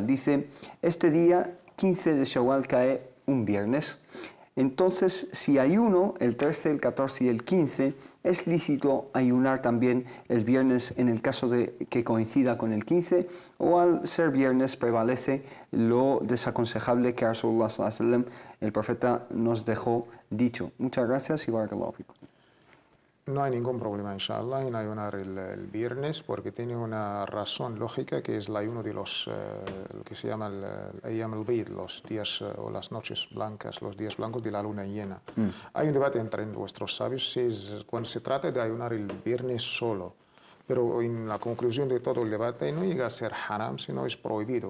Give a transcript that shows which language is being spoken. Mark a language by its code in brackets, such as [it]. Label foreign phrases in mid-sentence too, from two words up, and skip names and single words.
[es] Dice, este día 15 de Shawwal cae un viernes. Entonces, si ayuno el 13, el 14 y el 15, ¿es lícito ayunar también el viernes en el caso de que coincida con el 15? ¿O al ser viernes prevalece lo desaconsejable que [ar] رسول الله صلى الله عليه وسلم, [es] el profeta, nos dejó dicho? Muchas gracias y [ar] بارك الله فيكم. [es] No hay ningún problema, inshallah, en ayunar el viernes porque tiene una razón lógica que es el ayuno de los, lo que se llama el [ar] أيام البيض, [es] los días o las noches blancas, los días blancos de la luna llena. Hay un debate entre nuestros sabios si es, cuando se trata de ayunar el viernes solo, pero en la conclusión de todo el debate no llega a ser haram, sino es prohibido.